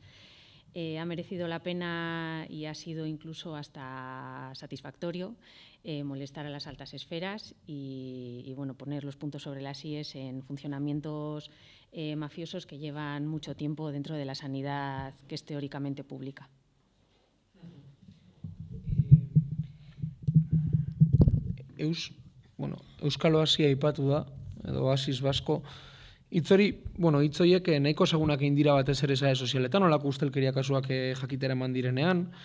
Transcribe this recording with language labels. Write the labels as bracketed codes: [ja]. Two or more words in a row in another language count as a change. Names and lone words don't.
[es] Ha merecido la pena y ha sido incluso hasta satisfactorio molestar a las altas esferas y poner los puntos sobre las íes en funcionamientos mafiosos que llevan mucho tiempo dentro de la sanidad que es teóricamente pública. [eu] Euskal Oasia aipatu da, edo Oasis Basko, hitz horiek nahiko ezagunak egin dira batez ere sare sozialetan, olako ustelkeria kasuak jakitera eman direnean,